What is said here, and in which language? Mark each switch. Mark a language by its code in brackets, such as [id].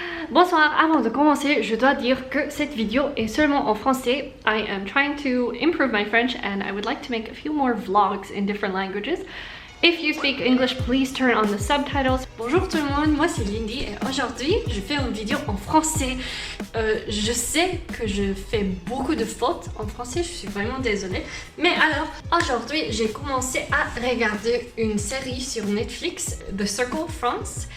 [fr] Bonsoir, avant de commencer, je dois dire que cette vidéo est seulement en français. [en] I am trying to improve my French and I would like to make a few more vlogs in different languages. If you speak English, please turn on the subtitles. [fr] Bonjour tout le monde, moi c'est Lindie et aujourd'hui je fais une vidéo en français. Je sais que je fais beaucoup de fautes en français, je suis vraiment désolée. Mais alors, aujourd'hui j'ai commencé à regarder une série sur Netflix, The Circle France.